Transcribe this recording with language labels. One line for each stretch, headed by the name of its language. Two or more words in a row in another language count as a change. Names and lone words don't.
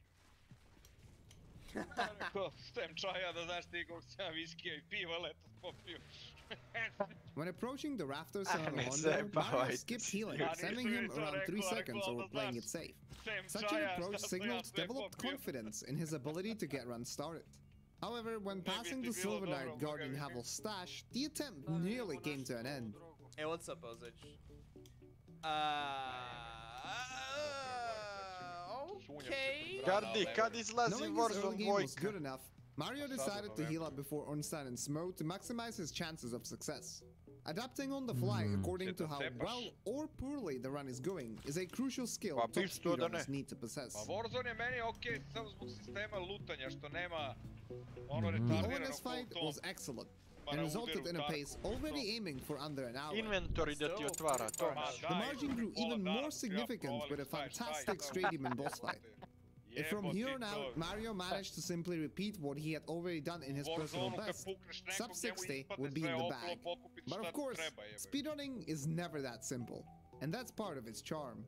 English: When approaching the rafters on a Honda, Mario skipped healing, sending him around 3 seconds over playing it safe. Such an approach signaled developed confidence in his ability to get runs started. However, when passing the Silver Knight guarding Havel's stash, the attempt nearly came to an end. Hey, what's up, Ozich? Okay.
Serbian: Gardi, kad izlazi Warzone 2?
English: Was good enough, Mario decided to heal up before Ornstein and Smo to maximize his chances of success. Adapting on the fly according to how well or poorly the run is going is a crucial skill top speedrunners need to possess.
Serbian: Warzone je meni okej samo zbog sistema lutanja što nema
English: The ONS fight was excellent and resulted in a pace already aiming for under an hour.
Serbian: Inventory da ti otvara, to.
English: The margin grew even more significant with a fantastic straight even boss fight. If from here on out, Mario managed to simply repeat what he had already done in his personal best, sub 60 would be in the bag. But of course, speedrunning is never that simple, and that's part of its charm.